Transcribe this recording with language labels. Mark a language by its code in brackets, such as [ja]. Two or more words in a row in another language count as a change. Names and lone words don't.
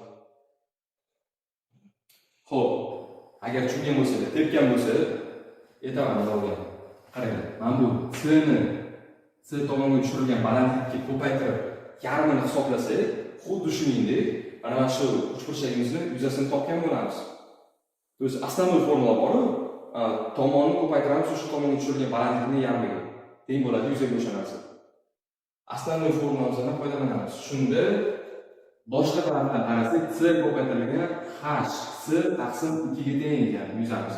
[uz] Xo'p, agar tushungan bo'lsa, tepgan bo'lsa, aytaman o'rgan. Qarang, mana bu C tomonga tushirilgan balandlikka ko'paytirib, yarmini hisoblasak, xuddi shuningdek, mana shu uchburchagimizni yuzasini topgan bo'lamiz. [ru] То есть, основной [uz] formula bor-ku, tomonni ko'paytiramiz, shu tomonga tushirilgan balandlikni yarmiga teng bo'ladi yuzaga o'sha narsa. Основной formulamizdan foydalanamiz. Shunda boshqa tarafdan qarasak, C ko'paytirilgan H C taqsim 2 ga teng ekan yuzamiz.